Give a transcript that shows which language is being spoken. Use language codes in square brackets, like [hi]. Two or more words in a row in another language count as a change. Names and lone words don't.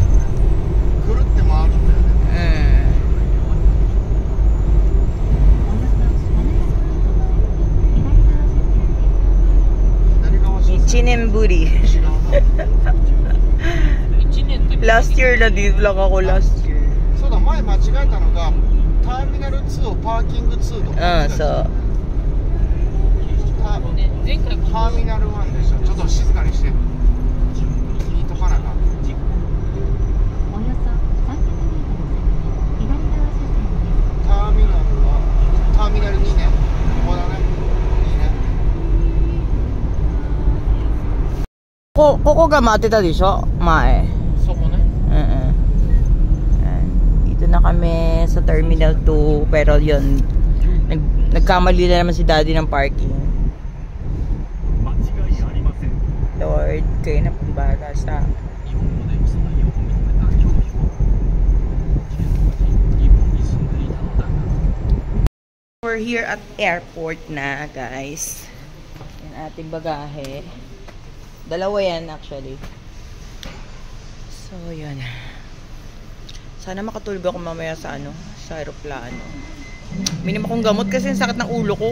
[tl] Chinemburi. [en] Last year [tl] na dito lang ako [en] last year. [tl] So, [ja] 前間違えたのがターミナル2をパーキング2とか。そう。ターミナル1でしょ。ちょっと静かにして。聞いとかなか。およそ300メートル先、左側車線です。ターミナルはターミナル2ね。ここだね。ここが待ってたでしょ前。そこね。 [tl] Dito na kami sa Terminal 2. Pero yun, nagkamali na naman si Daddy ng parking. Lord, kayo na pambahala sa [en] we're here at airport [tl] na guys. Yan ating bagahe. Dalawa yan actually. So yun. Sana makatulog ako mamaya sa aeroplano. Minimum akong gamot kasi ang sakit ng ulo ko.